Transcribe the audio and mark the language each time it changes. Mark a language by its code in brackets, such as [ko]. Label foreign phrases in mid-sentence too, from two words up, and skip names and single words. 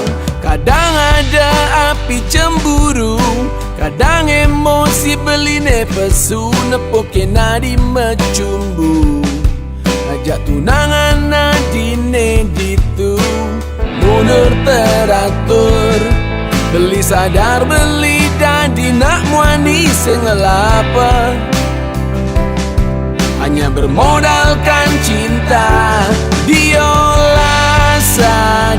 [ban] Kadang ada api cemburu, kadang emosi beline pesu, nepoke nadi mecumbu. Ajak tunangan nadine ditu, [id] mundur teratur. [ban] Beli sadar beli dadi nak muani sengelapa, [id] hanya bermodalkan cinta diolah